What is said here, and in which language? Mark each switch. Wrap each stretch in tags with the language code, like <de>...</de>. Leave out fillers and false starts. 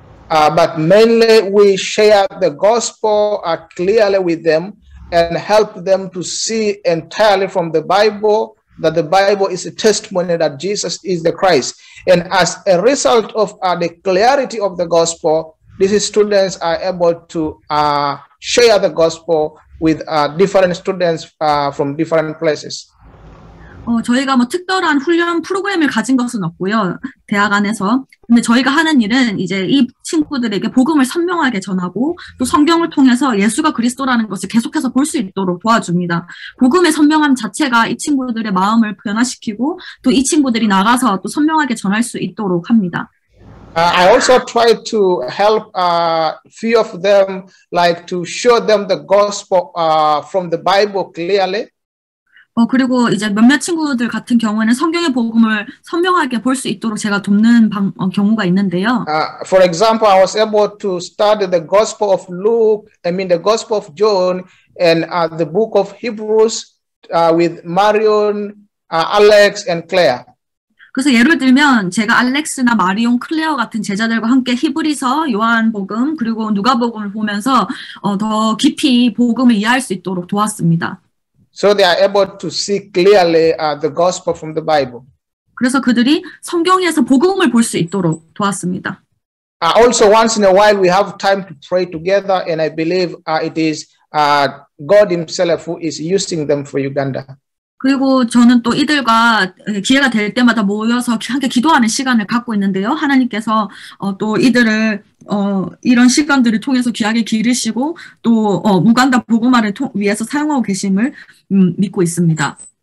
<en>But mainly we share the gospel clearly with them and help them to see entirely from the Bible that the Bible is a testimony that Jesus is the Christ. And as a result of the clarity of the gospel, these students are able to share the gospel with different students from different places.</en> <ko>저희가 뭐 특별한 훈련 프로그램을 가진 것은 없고요. 대학 안에서. 근데 저희가 하는 일은 이제 이 친구들에게 복음을 선명하게 전하고 또 성경을 통해서 예수가 그리스도라는 것을 계속해서 볼 수 있도록 도와줍니다. 복음의 선명함 자체가 이 친구들의 마음을 변화시키고 또 이 친구들이 나가서 또 선명하게 전할 수 있도록 합니다.</ko> <en>I also try to help few of them, like to show them the gospel from the Bible clearly.</en> <ko>그리고 이제 몇몇 친구들 같은 경우에는 성경의 복음을 선명하게 볼 수 있도록 제가 돕는 경우가 있는데요.</ko> <en>For example, I was able to study the Gospel of Luke, the Gospel of John, and the book of Hebrews with Marion, Alex, and Claire.</en> <ko>그래서 예를 들면 제가 알렉스나 마리온, 클레어 같은 제자들과 함께 히브리서, 요한복음, 그리고 누가복음을 보면서 더 깊이 복음을 이해할 수 있도록 도왔습니다.</ko> <en>So they are able to see clearly the gospel from the Bible.</en> <ko>그래서 그들이 성경에서 복음을 볼 수 있도록 도왔습니다.</ko> <en>Also, once in a while, we have time to pray together, and I believe it is God Himself who is using them for Uganda.</en> <ko>그리고 저는 또 이들과 기회가 될 때마다 모여서 함께 기도하는 시간을 갖고 있는데요. 하나님께서 또 이들을 이런 시간들을 통해서 귀하게 기르시고 또 우간다 복음화를 위해서 사용하고 계심을 믿고 있습니다.</ko>